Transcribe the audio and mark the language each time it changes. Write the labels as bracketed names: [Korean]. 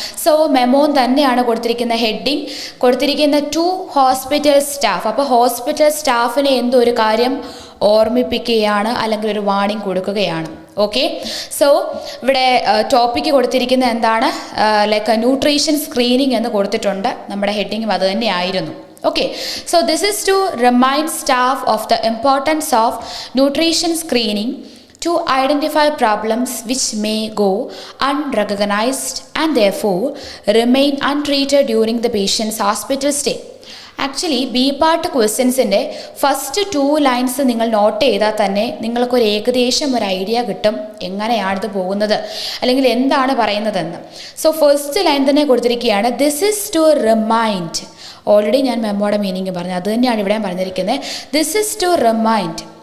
[Malayalam] So memo തന്നെയാണ് കൊടുത്തിരിക്കുന്ന heading, കൊടുത്തിരിക്കുന്ന 2 ഹോസ്പിറ്റൽ സ്റ്റാഫ്. അപ്പോൾ ഹോസ്പിറ്റൽ സ്റ്റാഫിനെ എന്തൊരു കാര്യം ഓർമ്മിപ്പിക്കുകയാണ് അല്ലെങ്കിൽ ഒരു വാർണിംഗ് കൊടുക്കുകയാണ്. ഓക്കെ, സോ ഇവിടെ ടോപ്പിക്ക് കൊടുത്തിരിക്കുന്നത് എന്താണ്, ലൈക്ക് ന്യൂട്രീഷൻ സ്ക്രീനിങ് എന്ന് കൊടുത്തിട്ടുണ്ട്. നമ്മുടെ ഹെഡിങ്ങും അത് തന്നെയായിരുന്നു. [English] Okay, so this is to remind staff of the importance of nutrition screening to identify problems which may go unrecognized and therefore remain untreated during the patient's hospital stay. [Malayalam] Actually B part ക്വസ്റ്റ്യൻസിൻ്റെ first 2 lines നിങ്ങൾ not ചെയ്താൽ തന്നെ നിങ്ങൾക്കൊരു ഏകദേശം ഒരു idea കിട്ടും എങ്ങനെയാണിത് പോകുന്നത് അല്ലെങ്കിൽ എന്താണ് പറയുന്നതെന്ന്. സോ ഫസ്റ്റ് ലൈൻ തന്നെ കൊടുത്തിരിക്കുകയാണ് [English] This is to remind. [Malayalam] Already ഞാൻ മെമ്മോയുടെ മീനിങ് പറഞ്ഞു, അത് തന്നെയാണ് ഇവിടെ പറഞ്ഞിരിക്കുന്നത്. [English] This is to remind.